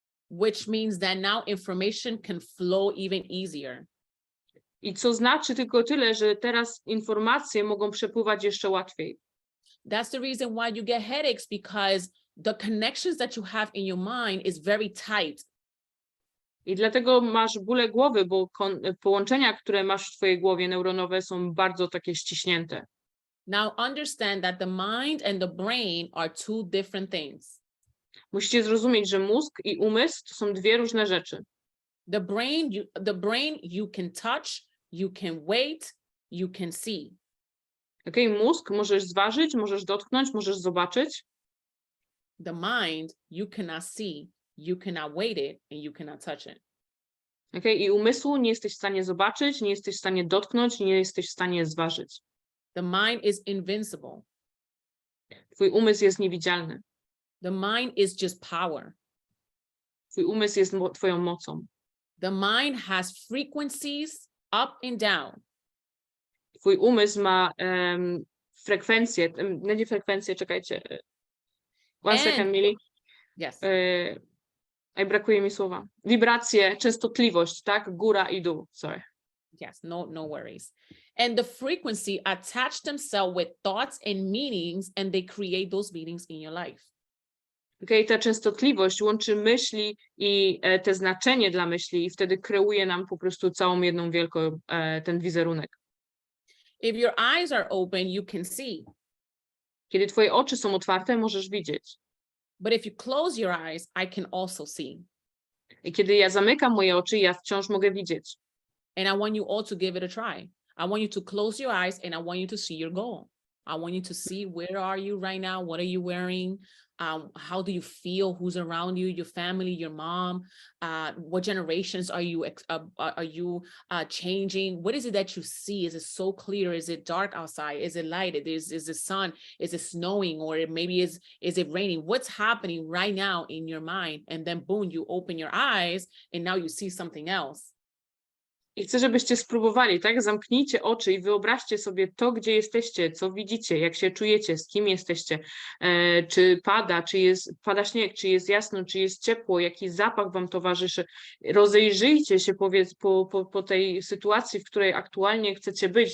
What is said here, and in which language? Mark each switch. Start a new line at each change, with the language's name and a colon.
English: Which means that now information can flow even easier.
Polish: I co znaczy tylko tyle, że teraz informacje mogą przepływać jeszcze łatwiej.
English: That's the reason why you get headaches, because the connections that you have in your mind is very tight.
Polish: I dlatego masz bóle głowy, bo połączenia, które masz w twojej głowie neuronowe są bardzo takie ściśnięte.
English: Now understand that the mind and the brain are two different things.
Polish: Musicie zrozumieć, że mózg i umysł to są dwie różne rzeczy.
English: The brain you can touch, you can weight, you can see.
Polish: Okay, mózg możesz zważyć, możesz dotknąć, możesz zobaczyć.
English: The mind you cannot see, you cannot weight it, and you cannot touch it.
Polish: Okay, i umysłu nie jesteś w stanie zobaczyć, nie jesteś w stanie dotknąć, nie jesteś w stanie zważyć.
English: The mind is invincible.
Polish: Twój umysł jest niewidzialny.
English: The mind is just power.
Polish: Twój umysł jest twoją mocą.
English: The mind has frequencies up and down.
Polish: Twój umysł ma frekwencje, nie frekwencje, czekajcie.
English: One second, Mili. Yes.
Polish: Brakuje mi słowa. Wibracje, częstotliwość, tak? Góra i dół, sorry.
English: Yes, no worries. And the frequency attach themselves with thoughts and meanings, and they create those meanings in your life.
Polish: Okay, ta częstotliwość łączy myśli i te znaczenie dla myśli i wtedy kreuje nam po prostu całą jedną wielką ten wizerunek.
English: If your eyes are open, you can see.
Polish: Kiedy twoje oczy są otwarte, możesz widzieć.
English: But if you close your eyes, I can also see.
Polish: I kiedy ja zamykam moje oczy, ja wciąż mogę widzieć.
English: And I want you all to give it a try. I want you to close your eyes and I want you to see your goal. I want you to see, where are you right now? What are you wearing? How do you feel? Who's around you? Your family, your mom? What generations are you changing? What is it that you see? Is it so clear? Is it dark outside? Is it light? Is the sun? Is it snowing? Or maybe is it raining? What's happening right now in your mind? And then boom, you open your eyes and now you see something else.
Polish: I chcę, żebyście spróbowali, tak? Zamknijcie oczy i wyobraźcie sobie to, gdzie jesteście, co widzicie, jak się czujecie, z kim jesteście, czy pada śnieg, czy jest jasno, czy jest ciepło, jaki zapach wam towarzyszy. Rozejrzyjcie się po tej sytuacji, w której aktualnie chcecie być.